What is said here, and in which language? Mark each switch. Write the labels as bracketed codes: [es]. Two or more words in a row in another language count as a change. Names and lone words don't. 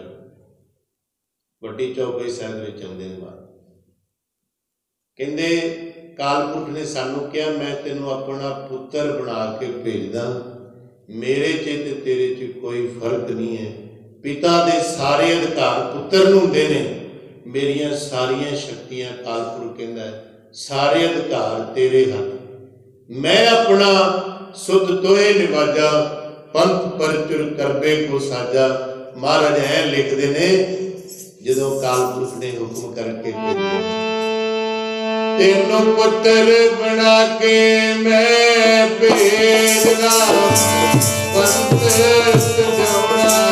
[pa] ਵੱਡੀ ਚੌਪਈ ਸਾਹਿਬ ਵਿਚ ਆਉਂਦੇ ਨੇ ਕਹਿੰਦੇ ਕਾਲ ਪੁਰਖ ਨੇ ਸਾਨੂੰ ਕਿਹਾ ਮੈਂ ਤੈਨੂੰ ਆਪਣਾ ਪੁੱਤਰ ਬਣਾ ਕੇ ਭੇਜਦਾ, ਮੇਰੇ ਚ ਤੇ ਤੇਰੇ ਚ ਕੋਈ ਫ਼ਰਕ ਨਹੀਂ ਹੈ। ਪਿਤਾ ਦੇ ਸਾਰੇ ਅਧਿਕਾਰ ਪੁੱਤਰ ਨੂੰ ਹੁੰਦੇ ਨੇ, ਮੇਰੀਆਂ ਸਾਰੀਆਂ ਸ਼ਕਤੀਆਂ ਕਾਲ ਪੁਰਖ ਕਹਿੰਦਾ ਸਾਰੇ ਅਧਿਕਾਰ ਤੇਰੇ ਹੱਥ। [bra] मैं अपना सुत तोहे निवाजा पंथ परचुर करबे को साजा। [pa] ਮਹਾਰਾਜ ਇਹ ਲਿਖਤੇ ਨੇ ਜਦੋਂ ਕਾਲ ਪੁਰਖ ਨੇ ਹੁਕਮ ਕਰਕੇ ਤੈਨੂੰ ਪੁੱਤਰ ਬਣਾ ਕੇ ਮੈਂ ਭੇਜਣਾ ਪੰਥ ਸਜਾਉਣਾ